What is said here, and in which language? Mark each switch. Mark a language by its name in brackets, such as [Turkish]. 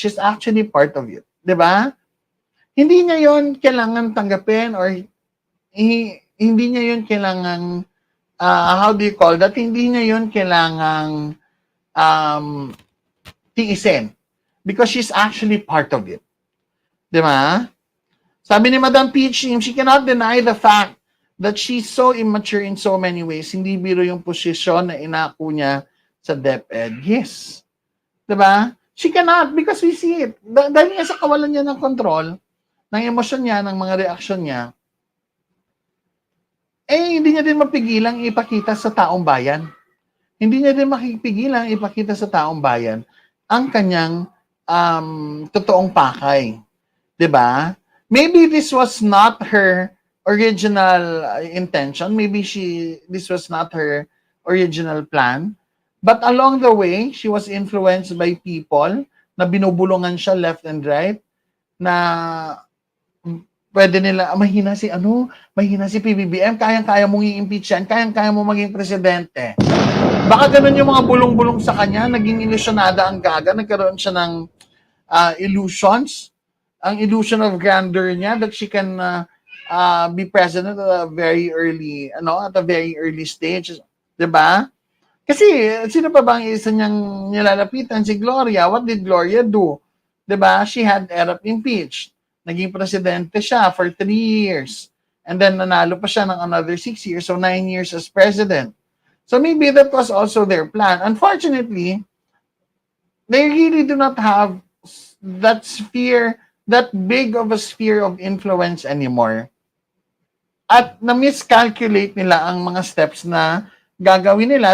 [English] She's actually part of it. [Filipino] Diba? Hindi niya yon kailangan tanggapin or hindi niya yon kailangan [English] how do you call that? [Filipino] Hindi niya yun kailangang tiisin [English] because she's actually part of it. [Filipino] Diba? Sabi ni Madam Peach, [English] she cannot deny the fact that she's so immature in so many ways. [Filipino] Hindi biro yung posisyon na inako niya sa DepEd. [English] Yes. Diba? She cannot because we see it. [Filipino] Dahil nga sa kawalan niya ng control, ng emosyon niya, ng mga reaksyon niya, hindi niya din mapigilang ipakita sa taong bayan. Hindi niya din mapigilang ipakita sa taong bayan ang kanyang totoong pakay. 'Di ba? [English] Maybe this was not her original intention. Maybe this was not her original plan. But along the way, she was influenced by people [Filipino] na binubulungan siya [English] left and right [Filipino] na pwede nila, mahina si PBBM, kayang-kaya mong i-impeach yan, kayang-kaya mong maging presidente. Baka ganun yung mga bulong-bulong sa kanya, naging ilusyonada ang gaga, nagkaroon siya ng illusions, ang illusion of grandeur niya [English] that she can be president at a very early stage. [Filipino] Diba? Kasi, sino pa ba ang isa niyang nilalapitan? [English] Si Gloria. What did Gloria do? Diba? She had Erap impeached. [Filipino] Naging presidente siya [English] for 3 years. And then [Filipino] nanalo pa siya ng [English] another 6 years, so 9 years as president. So maybe that was also their plan. Unfortunately, they really do not have that sphere, that big of a sphere of influence anymore. [Filipino] At na-miscalculate nila ang mga steps na gagawin nila.